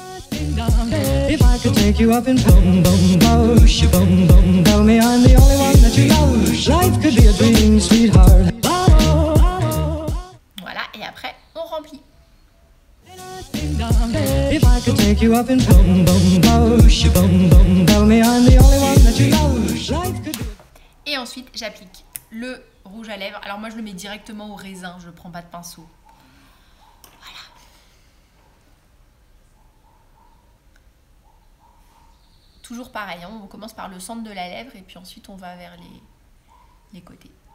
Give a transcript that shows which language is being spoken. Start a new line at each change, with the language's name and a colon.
English: If I could take you up in boom boom boom boom, tell me I'm the only one that you love. Life could be a dream, sweetheart.
French: Voilà, et après on remplit.
English: take you up in boom boom bush, boom boom. Tell me I'm the only one that you know. Life could be.
French: Et ensuite, j'applique le rouge à lèvres. Alors moi, je le mets directement au raisin, je ne prends pas de pinceau. Voilà. Toujours pareil, hein, on commence par le centre de la lèvre et puis ensuite on va vers les côtés.